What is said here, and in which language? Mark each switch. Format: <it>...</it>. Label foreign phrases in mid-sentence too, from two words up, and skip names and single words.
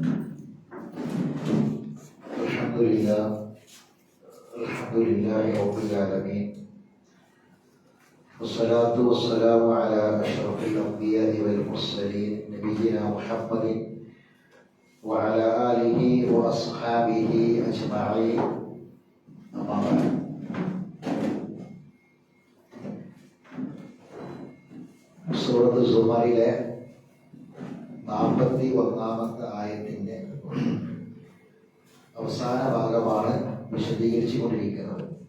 <ar>الحمد لله رب العالمين، والصلاة والسلام على أشرف الأنبياء والمرسلين نبينا محمد وعلى آله وأصحابه أجمعين. أما بعد.</ar> <ml>സൂറത്ത് സുമറിലെ 41-ാമത്തെ ആയത്തിന്റെ അവസാന ഭാഗമാണ് വിശദീകരിച്ചു കൊണ്ടിരിക്കുന്നത്.</ml>